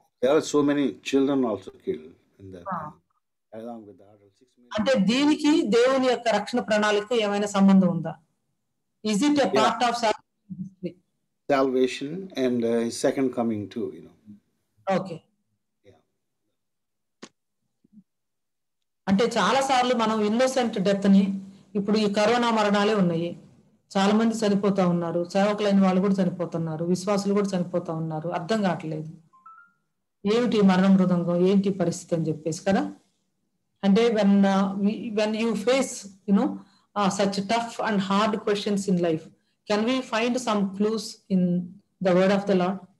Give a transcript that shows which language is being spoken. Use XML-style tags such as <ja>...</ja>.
<en>There are so many children also killed in that time, along with the other 6 million.</en> <te>అంటే దీనికి దేవుని యొక్క రక్షణ ప్రణాళిక ఏమైనా సంబంధం ఉందా?</te> <en>Is it a part of salvation and his second coming too, you know? Okay.</en> <te>అంటే చాలా సార్లు మనం</te> <en>innocent death</en> <te>ని, ఇప్పుడు ఈ కరోనా మరణాలే ఉన్నాయి, చాలా మంది చనిపోతా ఉన్నారు, సేవకులైన వాళ్ళు కూడా చనిపోతున్నారు, విశ్వాసులు కూడా చనిపోతా ఉన్నారు. అర్థం కావట్లేదు ఏమిటి మరణ మృదంగం, ఏంటి పరిస్థితి అని చెప్పేసి కదా. అంటే</te> <en>when you face such tough and hard questions in life, can we find some clues in the word of the Lord?</en>